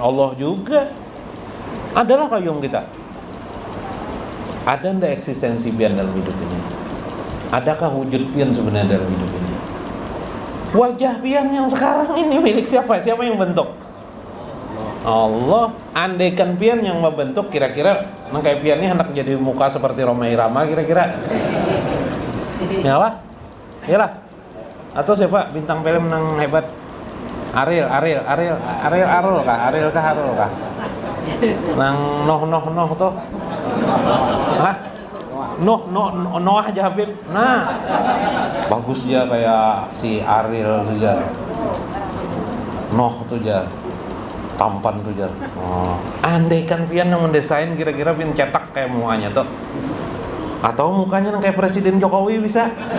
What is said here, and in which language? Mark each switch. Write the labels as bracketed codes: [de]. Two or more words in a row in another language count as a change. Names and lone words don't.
[id] Allah juga. Adalah qayyum kita. [bjn] Ada ndak eksistensi pian dalam hidup ini? Adakah wujud pian sebenarnya dalam hidup ini? Wajah pian yang sekarang ini milik siapa? Siapa yang bentuk? Allah. Andaikan pian yang membentuk, kira-kira nang kayak pian ini hendak jadi muka seperti Roma Irama kira-kira. Yalah. Yalah. Atau siapa bintang film nang hebat? Ariel kah? Nang Noh tuh. Hah? Noah aja Habib. Nah, bagus dia kayak si Ariel tuh ya. Noh tuh ya. Tampan tuh ya. Andaikan pian yang mendesain kira-kira pian cetak kayak mukanya tuh. Atau mukanya kayak Presiden Jokowi bisa.